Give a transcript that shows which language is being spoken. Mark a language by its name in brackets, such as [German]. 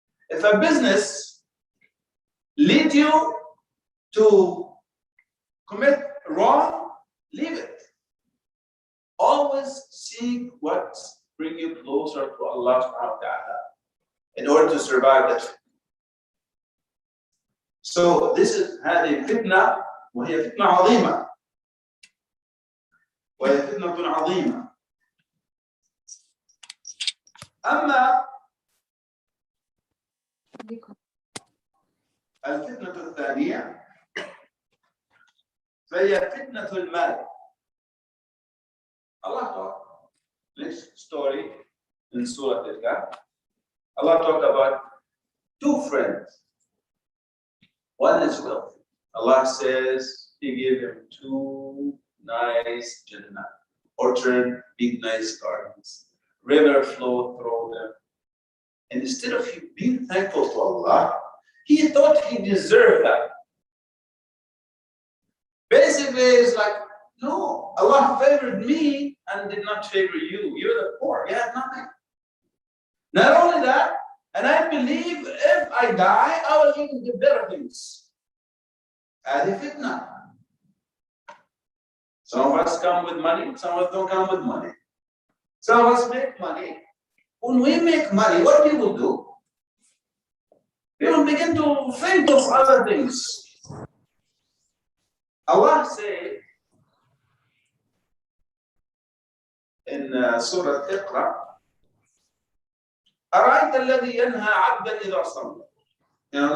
[English] If a business leads you to commit wrong, leave it. Always seek what brings you closer to Allah subhanahu wa ta'ala in order to survive that. So this is [Arabic] هذه فتنة وهي فتنة عظيمة. وهي فتنة عظيمة. أما الفتنة الثانية فهي فتنة المال. [English] Allah talked next story in Surah Al-Kahf. Allah talked about two friends. One is wealthy. Allah says He gave him two nice Jannah, orchard, big nice gardens, river flow through them. And instead of him being thankful to Allah, he thought he deserved that. Basically, it's like, no, Allah favored me and did not favor you. You're the poor. You have nothing. Not only that, and I believe if I die, I will even do better things. [Arabic] Adi fitna. [English] Some of us come with money, some of us don't come with money. Some of us make money. When we make money, what do people do? People begin to think of other things. Allah says in Surah Iqra, [Arabic] أَرَأَيْتَ الَّذِي يَنْهَى عَبْدًا إِذَا صَلَّى.